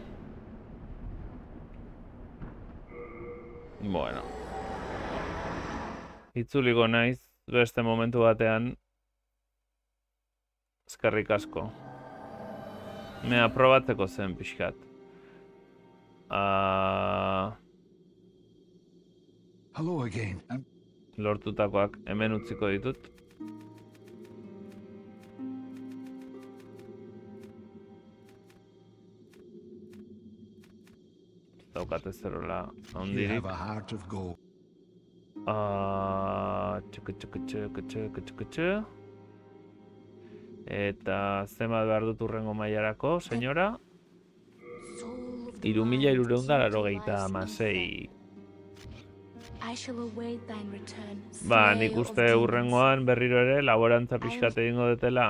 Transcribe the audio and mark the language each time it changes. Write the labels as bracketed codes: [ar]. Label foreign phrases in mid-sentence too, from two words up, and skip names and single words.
[eu] Bueno. Itzuliko naiz beste momentu batean. Eskerrik asko. Mea probatzeko zen pixkat. [en] Hello again. [eu] Lortutakoak hemen utziko ditut. Daukate zerola [en] You [eu] handirik. [en] have a heart of gold. [eu] Txuku. Eta zenbat behar dut urrengo mailarako, senyora? 3.386. Ba, nik uste urrengoan berriro ere laborantza pixkat egingo detela.